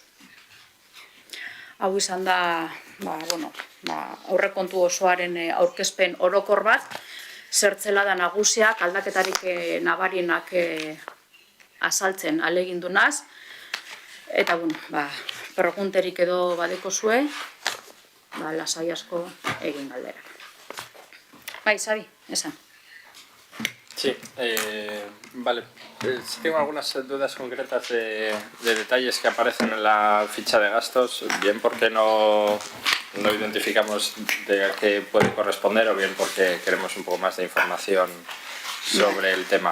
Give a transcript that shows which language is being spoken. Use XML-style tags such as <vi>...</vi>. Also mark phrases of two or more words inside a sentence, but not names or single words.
<eu>Hau izan da, aurrekontu osoaren aurkezpen orokor bat, zertzela da nagusiak, aldaketarik nabarienak azaltzen alegindu naz, eta, pregunterik edo badeko zue, lasai asko egin galderak. Xavi, esan.</eu> <es>Sí, vale. Sí tengo algunas dudas concretas de detalles que aparecen en la ficha de gastos, bien porque no identificamos de a qué puede corresponder o bien porque queremos un poco más de información sobre el tema.</es>